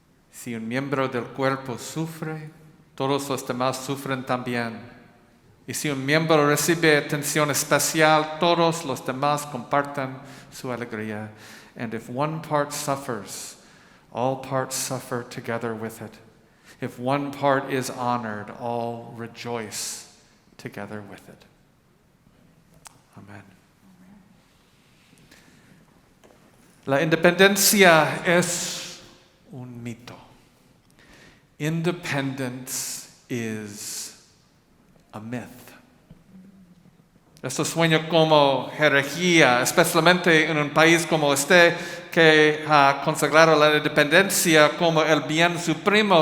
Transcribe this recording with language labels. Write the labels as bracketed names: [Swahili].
[Spanish] Si un miembro del cuerpo sufre, todos los demás sufren también. Y si un miembro recibe atención especial, todos los demás comparten su alegría. [English] And if one part suffers, all parts suffer together with it. If one part is honored, all rejoice together with it. Amen. [Spanish] La independencia es un mito. [English] Independence is a myth. [Spanish] Esto suena como herejía, especialmente en un país como este que ha consagrado la independencia como el bien supremo.